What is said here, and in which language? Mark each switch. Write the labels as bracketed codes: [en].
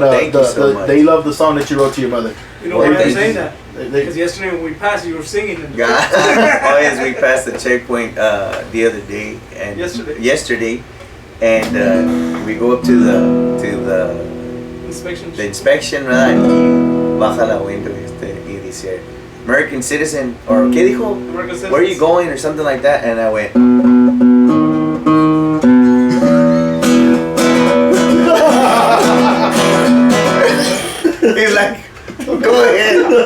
[en] thank you so much. they love the song that you wrote to your mother. You know why I'm saying that? Because yesterday when we passed, you were singing. Oh yes, we passed the checkpoint the other day and yesterday, and we go up to the inspection. The inspection, ¿verdad? [es] Y baja la window y dice [en] American citizen, [es] or ¿qué dijo? [en] American citizen. Where are you going, or something like that, and I went. He's like, go ahead.